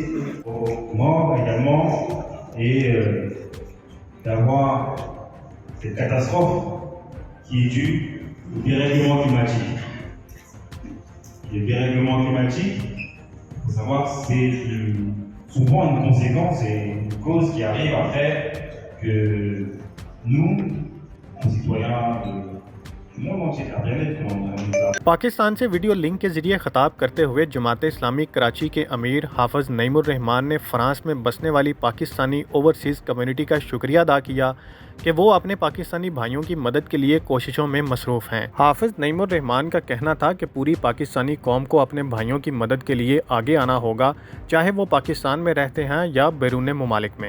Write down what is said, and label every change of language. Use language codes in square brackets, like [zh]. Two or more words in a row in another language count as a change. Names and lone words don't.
[fr] aux morts également et d'avoir cette catastrophe qui est due au dérèglement climatique. Le dérèglement climatique, il faut savoir que c'est souvent une conséquence et une cause qui arrive après que nous, concitoyens du monde entier, la planète, comme on dit ça. [ur] پاکستان سے ویڈیو لنک کے ذریعے خطاب کرتے ہوئے جماعت اسلامی کراچی کے امیر حافظ نعیم الرحمان نے فرانس میں بسنے والی پاکستانی [en] overseas community [ur] کا شکریہ ادا کیا کہ وہ اپنے پاکستانی بھائیوں کی مدد کے لیے کوششوں میں مصروف ہیں. حافظ نعیم الرحمان کا کہنا تھا کہ پوری پاکستانی قوم کو اپنے بھائیوں کی مدد کے لیے آگے آنا ہوگا، چاہے وہ پاکستان میں رہتے ہیں یا بیرون ممالک میں.